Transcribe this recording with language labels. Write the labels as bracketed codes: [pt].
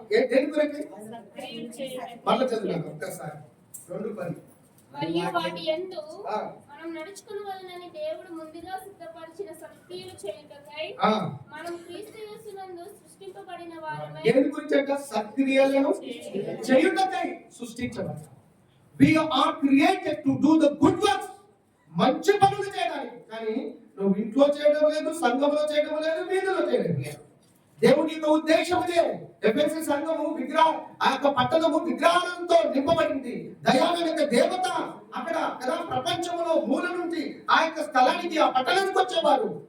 [te] దేని కొరకే? మళ్ళీ చదువుతాను ఒక్కసారి. 2 మరియు వాటి యందు మనం నడుచుకొనవలెనని దేవుడు ముందుగా సిద్ధపరిచిన సత్క్రియలు చేయుటకై మనం క్రీస్తు యేసునందు సృష్టింపబడిన వారమై. దేని గురించి? సత్క్రియలను చేయుటకై సృష్టించబడ్డాం. [en] We are created to do the good works. [te] మంచి పనులు చేయడానికి. కానీ నువ్వు ఇంట్లో చేయడం లేదు, సంఘంలో చేయడం లేదు, వీధిలో చేయడం లేదు. దేవుని యొక్క ఉద్దేశం ఇదే. ఎఫెసీ సంఘము ఆ యొక్క పట్టణము విగ్రహాలతో నింపబడింది. దయాలైన యొక్క దేవత అక్కడ కదా ప్రపంచంలో మూల నుండి ఆ యొక్క స్థలానికి ఆ పట్టణానికి వచ్చేవారు.